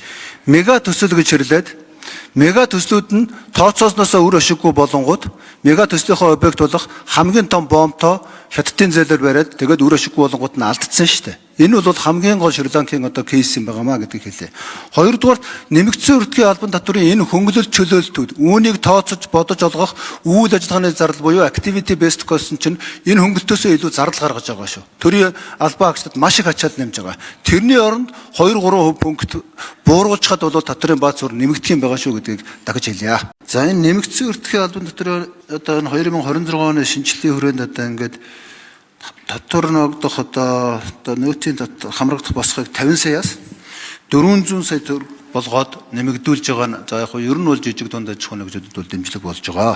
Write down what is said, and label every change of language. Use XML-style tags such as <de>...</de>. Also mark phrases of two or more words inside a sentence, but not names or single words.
<mn>Мега төсөл гэж хэрлээд мега төслүүд нь тооцоосноос үр ашиггүй болонгууд мега төслийнхөө объект болох хамгийн том бомбтой хятадын зээлээр бариад тэгээд үр ашиггүй болонгууд нь алдсан шүү дээ. Энэ бол хамгийн гол Шри-Ланкийн одоо кейс юм байгаамаа гэдгийг хэлээ. Хоёрдугаар нэмэгдсэн үртгийн албан татврын энэ хөнгөлөлт чөлөөлтүүд үүнийг тооцож бодож олгох үйл ажиллагааны зардал буюу</mn> <en>activity based cost</en> <mn>чинь энэ хөнгөлтөөсөө илүү зардал гаргаж байгаа шүү. Төрийн албан агчдад маш их ачаал нэмж байгаа. Тэрний оронд 2-3% пункт бууруулчихад бол татврын бааз суурь нэмэгдэх юм байгаа шүү гэдгийг дахиж хэлье. За энэ нэмэгдсэн үртгийн албан татврын одоо 2026 оны шинжилгээний хүрээнд одоо ингээд татвар ногдох одоо нөөтийн хамрагдах босхыг 50 саяас 400 сая төгрөг болгоод нэмэгдүүлж байгаа нь за яг нь ер нь бол жижиг дунд аж ахуйн нэгжүүдэд бол дэмжлэг болж байгаа.</mn>